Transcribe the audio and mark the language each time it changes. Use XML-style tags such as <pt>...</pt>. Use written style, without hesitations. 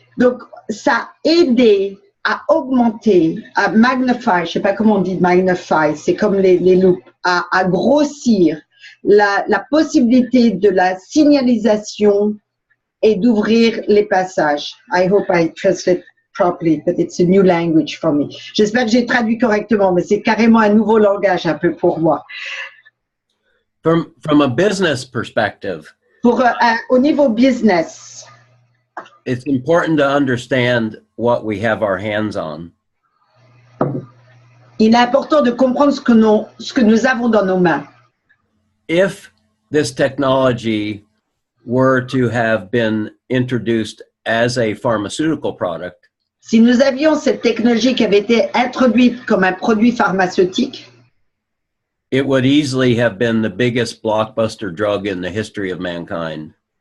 <fr>Donc, ça a aidé à augmenter, à magnify, je ne sais pas comment on dit magnify, c'est comme les loupes, à grossir la possibilité de la signalisation et d'ouvrir les passages.</fr> <en>I hope I translate properly, but it's a new language for me.</en> <fr>J'espère que j'ai traduit correctement, mais c'est carrément un nouveau langage un peu pour moi.</fr> <en>From a business perspective,</en> <fr>au niveau business,</fr> <en>it's important to understand what we have our hands on.</en> <fr>Il est important de comprendre ce que nous avons dans nos mains.</fr> <en>If this technology were to have been introduced as a pharmaceutical product,</en> <fr>si nous avions cette technologie qui avait été introduite comme un produit pharmaceutique,</fr> <en>it would easily have been the biggest blockbuster drug in the history of mankind.</en>